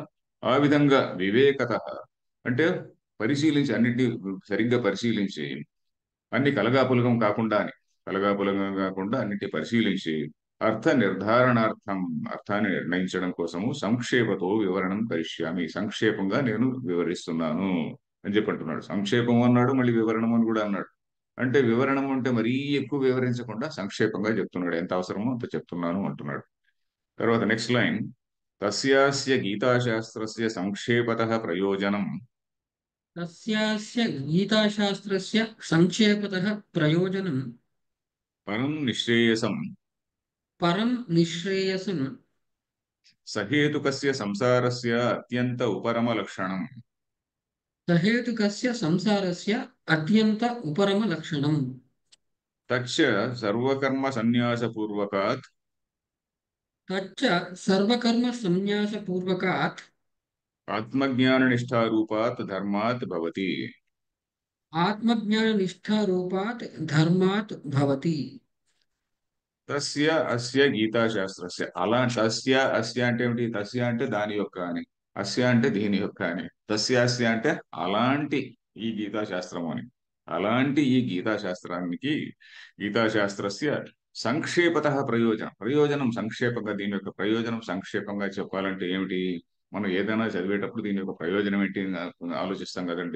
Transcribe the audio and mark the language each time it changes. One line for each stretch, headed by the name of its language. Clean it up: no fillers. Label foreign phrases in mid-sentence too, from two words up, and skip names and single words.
Telugu: ఆ విధంగా వివేకత అంటే పరిశీలించి అన్నిటినీ సరిగ్గా పరిశీలించి అన్ని కలగాపులగం కాకుండా అన్నిటి పరిశీలించి అర్థ నిర్ధారణార్థం, అర్థాన్ని నిర్ణయించడం కోసము
Sanskrit: సంక్షేపతో వివరణం కరిష్యామి,
Telugu: సంక్షేపంగా నేను వివరిస్తున్నాను అని చెప్పి అంటున్నాడు. సంక్షేపం అన్నాడు, మళ్ళీ వివరణం అని కూడా అన్నాడు. అంటే వివరణం అంటే మరీ ఎక్కువ వివరించకుండా సంక్షేపంగా చెప్తున్నాడు, ఎంత అవసరమో అంత చెప్తున్నాను అంటున్నాడు. తర్వాత
English: next line,
Sanskrit: తస్యాస్య గీతాశాస్త్రస్య సంక్షేపతః ప్రయోజనం तस्यास्य गीताशास्त्रस्य संक्षेपतः प्रयोजनं పరం నిశ్రేయసం परं निःश्रेयसं సహేతుకస్య సంసారస్య అత్యంత ఉపరమ లక్షణం. सहेतुकस्य संसारस्य अत्यन्त उपरमलक्षणम् తచ్చ సర్వకర్మ సన్యాసపూర్వకాత్ तच्च सर्वकर्मसन्न्यासपूर्वकात् ఆత్మజ్ఞాన నిష్ఠారూపాత్ ధర్మాత్ భవతి. आत्मज्ञाननिष्ठारूपात् धर्मात् भवति। తస్య అస్య గీతాశాస్త్రస్య,
Telugu: అలా
Sanskrit: తస్య అస్య
Telugu: అంటే ఏమిటి, తస్య అంటే దాని యొక్క అని, అస్య అంటే దీని యొక్క అని,
Sanskrit: తస్య అస్య
Telugu: అంటే అలాంటి ఈ గీతాశాస్త్రము అని. అలాంటి ఈ గీతాశాస్త్రానికి
Sanskrit: గీతాశాస్త్రస్య సంక్షేపత ప్రయోజనం
Telugu: సంక్షేపంగా, దీని యొక్క ప్రయోజనం సంక్షేపంగా చెప్పాలంటే ఏమిటి, మనం ఏదైనా చదివేటప్పుడు దీని యొక్క ప్రయోజనం ఏంటి అని ఆలోచిస్తాం కదండి.